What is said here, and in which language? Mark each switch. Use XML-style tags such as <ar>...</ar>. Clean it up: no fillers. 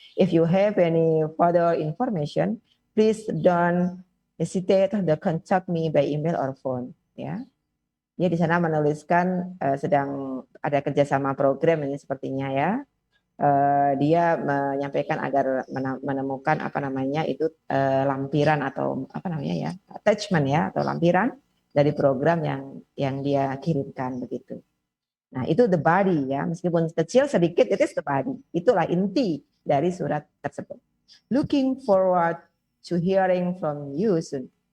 <en>If you have any further information, please don't hesitate to contact me by email or phone.</en> <id>Ya, dia di sana menuliskan sedang ada kerjasama program ini sepertinya ya. Dia menyampaikan agar menemukan lampiran atau attachment ya, atau lampiran dari program yang dia kirimkan begitu. Nah, itu the body ya, meskipun kecil sedikit,</id> <en>it is the body.</en> <id>Itulah inti dari surat tersebut.</id> <en>Looking forward to hearing from you soon.</en>